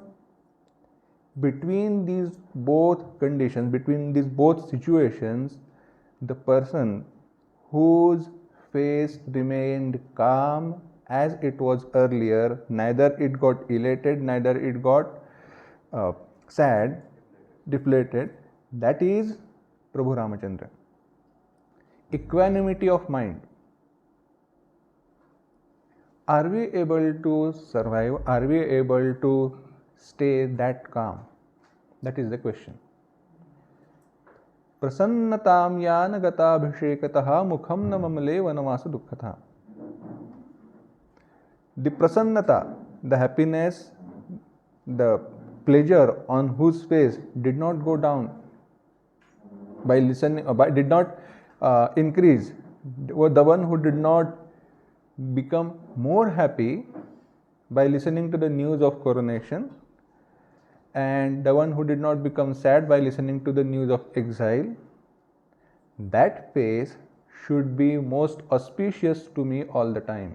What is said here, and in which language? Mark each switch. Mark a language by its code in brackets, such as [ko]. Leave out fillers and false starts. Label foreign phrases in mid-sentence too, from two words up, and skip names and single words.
[en] Between these both conditions, between these both situations, the person whose face remained calm as it was earlier, neither it got elated, neither it got sad, deflated, that is Prabhu Ramachandra. Equanimity of mind. Are we able to survive? Are we able to stay that calm? That is the question. [sa] Prasannatam yana gatabhishekataha mukham na mamale vanavasa dukkatha. [en] The prasannata, the happiness, the pleasure on whose face did not go down by listening, did not increase. The one who did not become more happy by listening to the news of coronation, and the one who did not become sad by listening to the news of exile, that face should be most auspicious to me all the time.